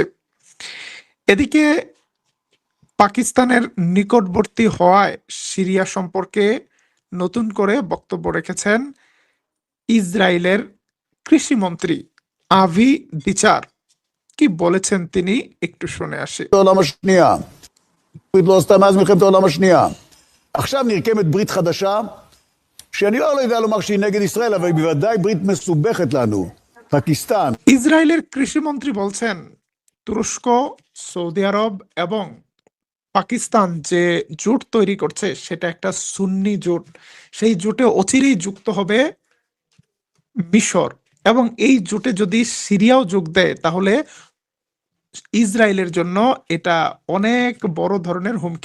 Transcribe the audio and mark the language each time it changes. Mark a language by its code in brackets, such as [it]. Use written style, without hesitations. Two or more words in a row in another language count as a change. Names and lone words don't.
[bn] এদিকে পাকিস্তানের নিকটবর্তী হওয়ায় সিরিয়া সম্পর্কে নতুন করে বক্তব্য রেখেছেন ইসরায়েলের কৃষিমন্ত্রী আভি দিচার। কি বলেছেন তিনি একটু শুনে আসি। [he] העולם השנייה. ברית לא עשתה מאז מלחמת העולם השנייה. עכשיו נרקמת ברית חדשה, שאני לא יודע לומר שהיא נגד ישראל, אבל היא בוודאי ברית מסובכת לנו. פקיסטן. [bn] ইসরায়েলের কৃষিমন্ত্রী বলছেন, তুরস্ক, সৌদি আরব এবং পাকিস্তান যে জোট তৈরি করছে সেটা একটা সুন্নি জোট। সেই জোটে অচিরেই যুক্ত হবে মিশর, এবং এই জোটে যদি সিরিয়াও যোগ দেয় তাহলে ইসরায়েলের জন্য এটা অনেক বড় ধরনের হুমকি।